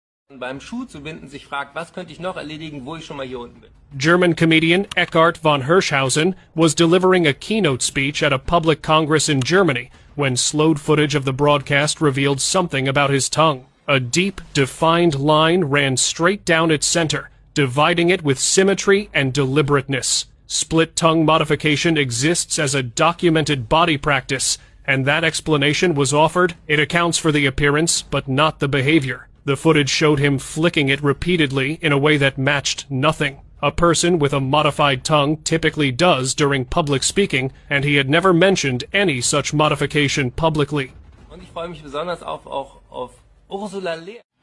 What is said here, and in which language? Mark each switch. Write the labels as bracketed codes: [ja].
[de] Beim Schuh zu binden sich fragt, was könnte ich noch erledigen, wo ich schon mal hier unten bin. [en] German comedian Eckhard von Hirschhausen was delivering a keynote speech at a public congress in Germany when slowed footage of the broadcast revealed something about his tongue. A deep, defined line ran straight down its center, dividing it with symmetry and deliberateness. Split tongue modification exists as a documented body practice, and that explanation was offered. It accounts for the appearance, but not the behavior. The footage showed him flicking it repeatedly in a way that matched nothing. A person with a modified tongue typically does during public speaking, and he had never mentioned any such modification publicly. [de] Und ich freue mich besonders auch auf Ursula Lehr.